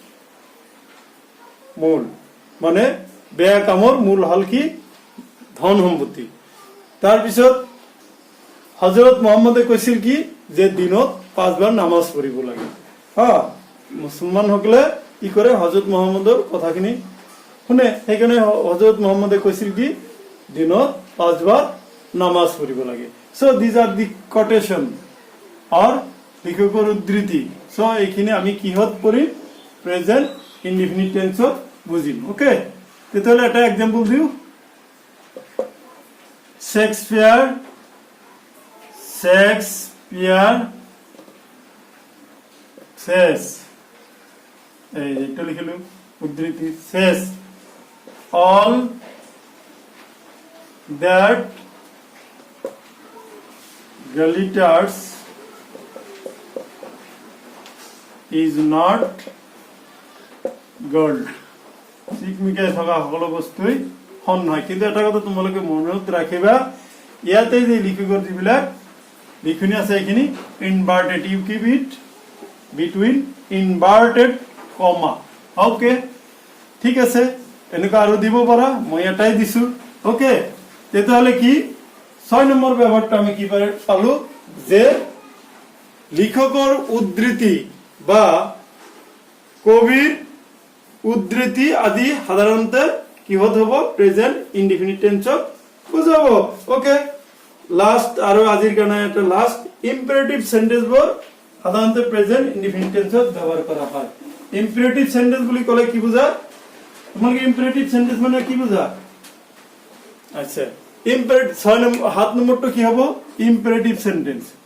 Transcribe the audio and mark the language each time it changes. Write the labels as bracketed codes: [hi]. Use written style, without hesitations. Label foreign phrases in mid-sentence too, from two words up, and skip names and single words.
[as] মূল মানে বেয়া কামৰ মূল হল কি ধন সম্পত্তি তাৰ পিছত হযরত মুহাম্মদে কৈছিল কি যে দিনত 5 বাৰ নামাজ পঢ়িব লাগে মুসলমান সকলে কি কৰে হযরত মুহাম্মদৰ কথাখিনি শুনে সেইকাৰণে হযরত মুহাম্মদে কৈছিল কি দিনত 5 বাৰ নামাজ পঢ়িব লাগে [en] so this are the quotation [as] আর লিখকৰ উদ্ধৃতি সো এইখিনি আমি কিহত পঢ়ি [en] present indefinite tense [as] বুজিম ওকে তেতিয়াহলে এটা এক্সাম্পল দিও শেক্সপিয়ার says এইটা লিখিলো উদ্ধৃতি [en] says all that glitters is not gold [as] চিকমিকাই থকা সকলো বস্তুই সোণ নহয় কিন্তু এটা কথা তোমালোকে মনত ৰাখিবা ইয়াতে যে লিখকৰ যিবিলাক লিখনি আছে এইখিনি [en] inverted you keep it between inverted comma okay [as] ঠিক আছে এনেকা আৰু দিব পাৰা মই এটাই দিছো ওকে তেতিয়াহলে কি 6 নম্বৰ ব্যৱহাৰটো আমি কি পালো যে লিখকৰ উদ্ধৃতি বা কবিৰ উদ্ধৃতি আদি সাধাৰণতে কিহত হ'ব [en] present indefinite tense [as] বুজাব [en] okay last [as] আৰু আজিৰ কাৰণে এটা [en] last imperative sentence [as] বোৰ সাধাৰণতে [en] present indefinite tense [as] ব্যৱহাৰ কৰা হয় [en] imperative sentence [as] বুলি ক'লে কি বুজা তোমালোকে [en] imperative sentence [as] মানে কি বুজা আচ্ছা ইম্পেৰেটিভ 7 নম্বৰটো কি হ'ব [en] imperative sentence